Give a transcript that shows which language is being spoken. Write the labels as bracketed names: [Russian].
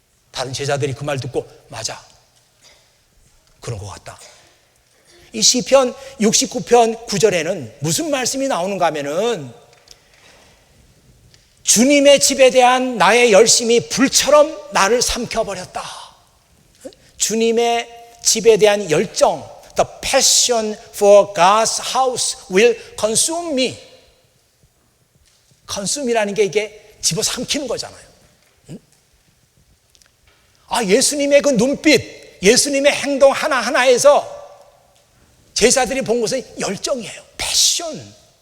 [Korean] 다른 제자들이 그 말 듣고 맞아, 그런 것 같다. 이 시편 69편 9절에는 무슨 말씀이 나오는가 하면은 주님의 집에 대한 나의 열심이 불처럼 나를 삼켜버렸다. 주님의 집에 대한 열정, [English] the passion for God's house will consume me. [Korean] consume이라는 게 이게 집어삼키는 거잖아요. 예수님의 그 눈빛, 예수님의 행동 하나하나에서 제자들이 본 것은 열정이에요. 패션.